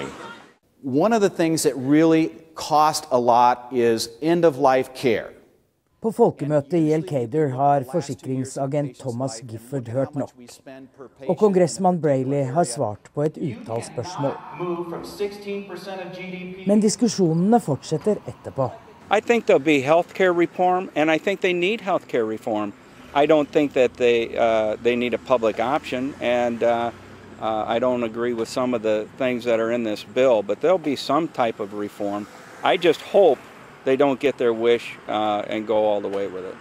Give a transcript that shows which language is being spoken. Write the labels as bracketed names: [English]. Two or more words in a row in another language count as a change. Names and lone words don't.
[English] One of the things that really cost a lot is end-of-life care. [Norwegian] På folkemøtet i Elkader har forsikringsagent Thomas Gifford hørt nok. Og kongressmann Braley har svart på et utall spørsmål. Men diskusjonene fortsetter etterpå. [English] I think there'll be health care reform, and I think they need health care reform. I don't think that they need a public option, and I don't agree with some of the things that are in this bill, but there'll be some type of reform. I just hope they don't get their wish and go all the way with it.